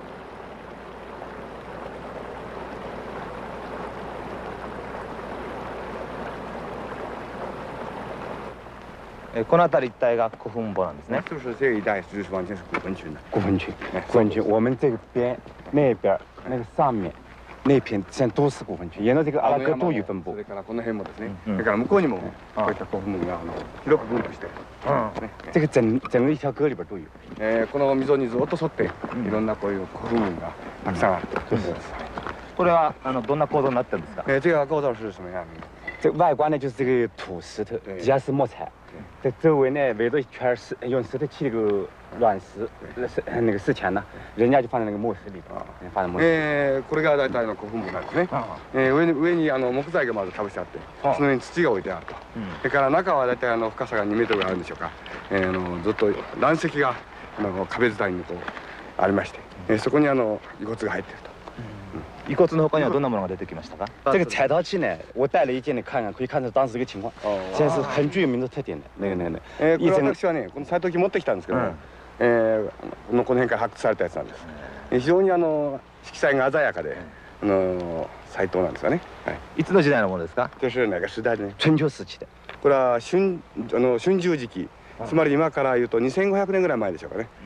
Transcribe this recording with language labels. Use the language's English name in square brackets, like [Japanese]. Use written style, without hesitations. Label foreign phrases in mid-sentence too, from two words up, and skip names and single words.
[Japanese] この辺り一帯が古墳墓なんですね。 [Chinese] 是不是这一带就是完全是古坟群的？古坟群，古坟群。我们这边、那边、那个上面那片全都是古坟群，沿着这个阿拉戈都有分布。 [Japanese] それからこの辺もですね。それから向こうにもこういった古墳が広く分布して。 [Chinese] 这个整个一条沟里边都有。 [Japanese] この溝にずっと沿っていろんなこういう古墳がたくさんある。これはどんな構造になってるんですか？ [Chinese] 这个构造是什么样的？这外观呢就是这个土石头，底下是木材。 这周围呢围着一圈石，用石头砌那个卵石，那个石墙呢，人家就放在那个墓室里边，放在墓室。 [Japanese] これが大体の古墳墓なんですね。上に木材がまずかぶしてあって、その上に土が置いてあると。それから中は大体深さが2メートルぐらいあるんでしょうか。ずっと岩石が壁伝いにこうありまして、そこに遺骨が入っていると。遺骨の他にはどんなものが出てきましたか？ [Chinese] 这个彩陶器呢，我带了一件，你看看，可以看出当时这个情况。现在是很具有民族特点的那个。 [Japanese] これ私はね、この彩陶器持ってきたんですけど、この辺から発掘されたやつなんです。非常に色彩が鮮やかで、彩陶なんですよね。いつの時代のものですか？ [Chinese] 就是哪个时代でね？ [Japanese] 春秋時期で。これは春秋時期、つまり今から言うと2500年ぐらい前でしょうかね。